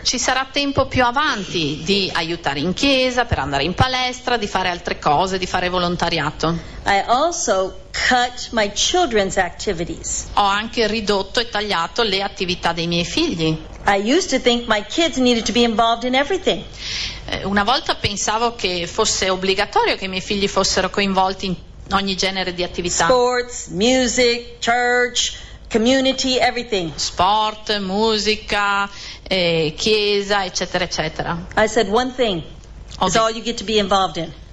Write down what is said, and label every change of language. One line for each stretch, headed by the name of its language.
Italian: Ci sarà tempo più avanti di aiutare in chiesa, per andare in palestra, di fare altre cose, di fare volontariato.
English: I also cut my children's activities.
Italian: Ho anche ridotto e tagliato le attività dei miei figli.
English: I used to think my kids needed to be involved in everything.
Italian: Una volta pensavo che fosse obbligatorio che i miei figli fossero coinvolti in ogni genere di attività.
English: Sports, music, church, community, everything.
Italian: Sport, musica, chiesa, eccetera, eccetera.
English: I said one thing. It's all you get to be involved in.